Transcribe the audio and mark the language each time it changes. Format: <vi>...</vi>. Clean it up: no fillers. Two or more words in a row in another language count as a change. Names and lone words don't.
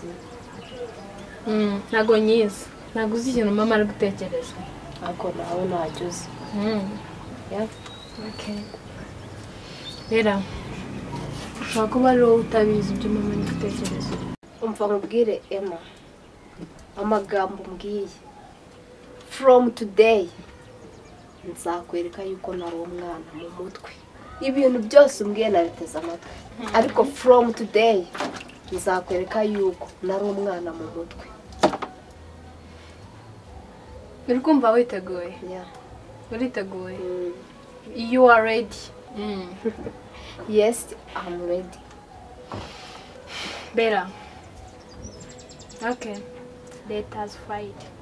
<rw>ntabwo nyizi ntabwo uzi ikintu mama ari gutekereza ariko nawe ntacyo uzi rero ushobora kuba ari wowe utabizi ibyo mama ari gutekereza umva nkubwire Emma amagambo mbwiye</rw> <en>from today</en> <rw>nzakwereka yuko nari umwana mu mutwe ibintu byose umbwiye nabiteze amatwi ariko</rw> <en>from today</en> <rw>nzakwereka yuko nari umwana mu mutwe. uri kumva witeguye? uriteguye?</rw> <en>You are ready? Yes, I'm ready. Bella. Okay. Let us fight.</en>